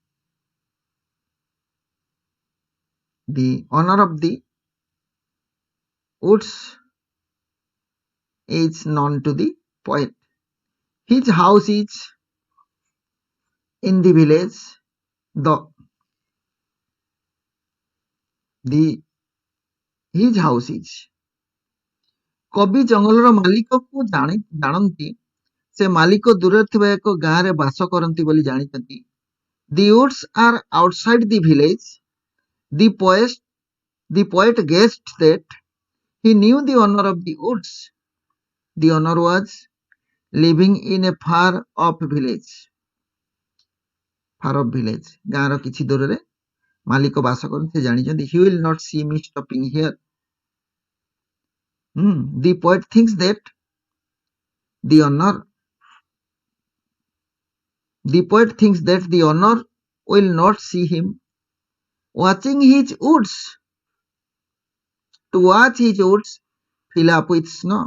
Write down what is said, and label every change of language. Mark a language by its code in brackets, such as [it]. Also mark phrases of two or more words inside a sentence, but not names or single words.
[en] The owner of the woods is known to the poet. His house is in the village, though his house is. [or] କବି ଜଙ୍ଗଲର ମାଲିକକୁ ଜାଣନ୍ତି, ସେ ମାଲିକ ଦୂରରେ ଥିବା ଏକ ଗାଁରେ ବାସ କରନ୍ତି ବୋଲି ଜାଣିଛନ୍ତି। [en] The woods are outside the village. The poet guessed that he knew the owner of the woods. The owner was living in a far off village. Far off village, [or] ଗାଁର କିଛି ଦୂରରେ ମାଲିକ ବାସ କରନ୍ତି, ସେ ଜାଣିଛନ୍ତି। [en] He will not see me stopping here. The poet thinks that the owner will not see him watching his woods, to watch his woods fill up with snow.